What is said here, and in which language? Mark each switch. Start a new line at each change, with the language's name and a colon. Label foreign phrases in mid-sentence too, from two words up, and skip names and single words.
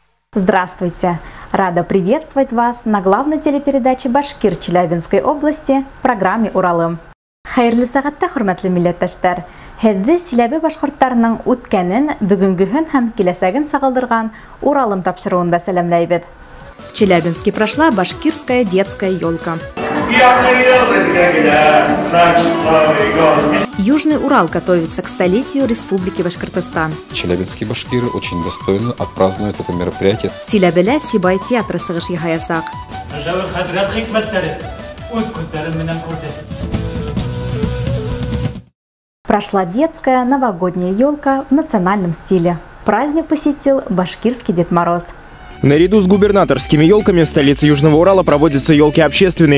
Russian: Здравствуйте! Рада приветствовать вас на главной телепередаче Башкир Челябинской области в программе «Уралым».
Bashkir: Хайырлы сағатта, хөрмәтле милләттәшләр! Һеҙҙе Силәбе башҡорттарының үткәнен, бөгөнгөһөн һәм киләсәген сағылдырған Уралым тапшырыуында сәләмләйбеҙ.
Russian: В Челябинске прошла башкирская детская елка. Южный Урал готовится к столетию Республики Башкортостан. Челябинские башкиры очень достойно отпразднуют это мероприятие.
Bashkir: Силәбелә Сибай театры сығыш яһаясаҡ.
Russian: Прошла детская новогодняя елка в национальном стиле. Праздник посетил башкирский Дед Мороз. Наряду с губернаторскими елками в столице Южного Урала проводятся елки общественные.